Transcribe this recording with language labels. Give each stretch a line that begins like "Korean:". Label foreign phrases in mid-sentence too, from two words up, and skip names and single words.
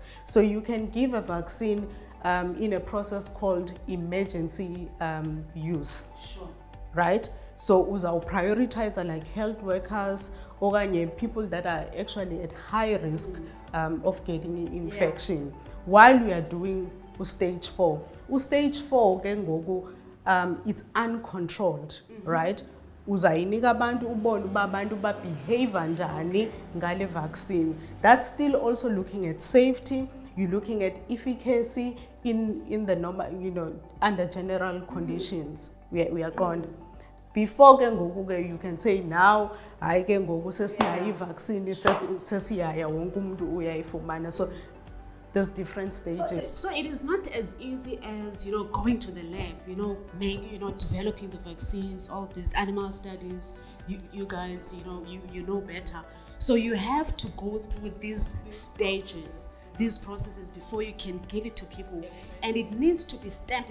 English: So you can give a vaccine in a process called emergency use. Sure. Right? So uzau prioritize like health workers or people that are actually at high risk of getting infection while we are doing stage 4. Stage 4
Xhosa: ke ngoku
English: it's uncontrolled, right?
Xhosa: Uzayinika abantu ubone uba abantu behave njani ngale vaccine.
English: That's still also looking at safety. You're looking at efficacy in the normal, under general conditions. We are gone. Before
Xhosa: ke ngoku
English: you can say now
Xhosa: hayi ke ngoku sesinayo vaccine sesiyaya wonke umuntu uyayifumana.
English: So there's different stages. So it is not as easy as going to the lab, developing the vaccines, all these animal studies. You guys, you know better. So you have to go through these stages, these processes before you can give it to people, and it needs to be stamped.